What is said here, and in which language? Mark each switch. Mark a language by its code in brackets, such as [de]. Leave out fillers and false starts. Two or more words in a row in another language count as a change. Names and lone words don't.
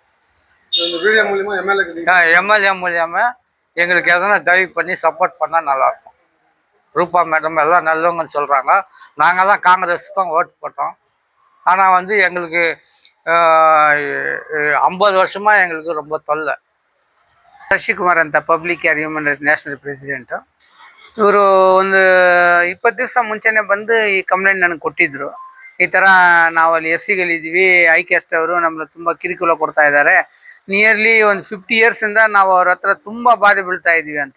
[ta] எம்எல்ஏ மூலியமாக எங்களுக்கு எதனா தயவு பண்ணி சப்போர்ட் பண்ணால் நல்லாயிருக்கும். ரூபா மேடம் எல்லாம் நல்லவங்கன்னு சொல்கிறாங்க. நாங்கள்லாம் காங்கிரஸ் தான் ஓட்டு போட்டோம். ஆனால் வந்து எங்களுக்கு 50 வருஷமாக எங்களுக்கு ரொம்ப தொல்லை. [en] ಶಶಿಕುಮಾರ್ ಅಂತ public human rights national president. [kn] ಇವರು ಒಂದು 20 ದಿವಸ ಮುಂಚೆನೇ ಬಂದು ಈ ಕಂಪ್ಲೇಂಟ್ ನನಗೆ ಕೊಟ್ಟಿದ್ದರು. ಈ ಥರ ನಾವು ಅಲ್ಲಿ ಎಸ್ಸಿಗಳಿದ್ದೀವಿ, ಐಕ್ಯಾಸ್ಟ್ ಅವರು ನಮ್ಮನ್ನ ತುಂಬ ಕಿರುಕುಳ ಕೊಡ್ತಾ ಇದ್ದಾರೆ, ನಿಯರ್ಲಿ ಒಂದು 50 ಇಯರ್ಸಿಂದ ನಾವು ಅವ್ರ ಹತ್ರ ತುಂಬ ಬಾಧೆ ಬೀಳ್ತಾ ಇದ್ದೀವಿ ಅಂತ.